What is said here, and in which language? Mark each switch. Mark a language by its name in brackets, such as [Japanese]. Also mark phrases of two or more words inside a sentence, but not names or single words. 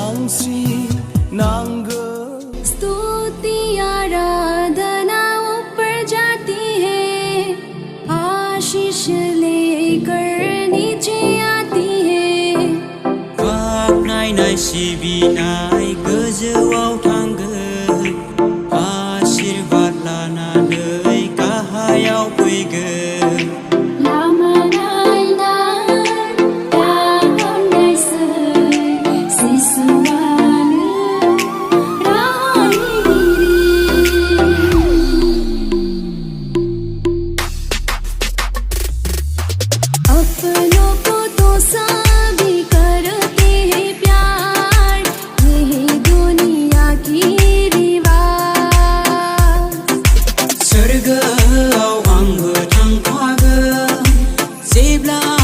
[Bodo] श्री नांग [Hindi] स्तुति आराधना ऊपर जाती है, आशीष लेकर नीचे आती है। [Bodo] बाख्नायनाय सिबिनाय गोजौआव थांगोन, आशीर्वाद लानानै गाहायाव फैगोन। लामा नायनाय दाहरनायसै सिसुआनो [Hindi] अपनों को तो सभी करते हैं प्यार, यही दुनिया की रिवाज। [Bodo] सोरगोआव आंबो थांफागोन जेब्ला